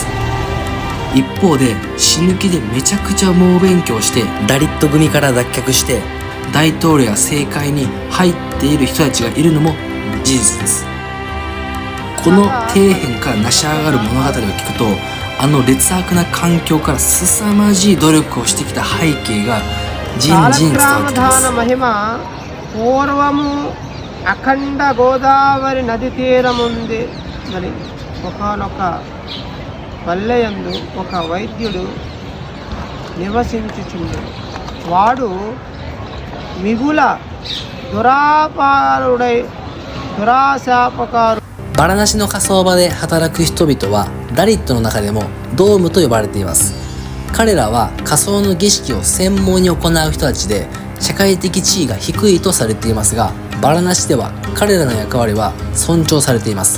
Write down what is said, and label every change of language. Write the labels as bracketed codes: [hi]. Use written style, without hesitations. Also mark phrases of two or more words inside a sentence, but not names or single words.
[ja] 一方で死ぬ気でめちゃくちゃ猛勉強してダリット組から脱却して大統領や政界に入っている人たちがいるのも事実です。この底辺から成し上がる物語を聞くと、あの劣悪な環境から凄まじい努力をしてきた背景がじんじん伝わってきます。 [te] పూర్వము అఖండ గోదావరి నది తీరముంది. మరి ఒకనొక పల్లెయందు ఒక వైద్యుడు నివసించుచుండెను. వాడు మిగుల దురాశాపకారు. [ja] バラナシの火葬場で働く人々はダリットの中でもドームと呼ばれています。彼らは火葬の儀式を専門に行う人たちで、社会的地位が低いとされていますが、バラナシでは彼らの役割は尊重されています。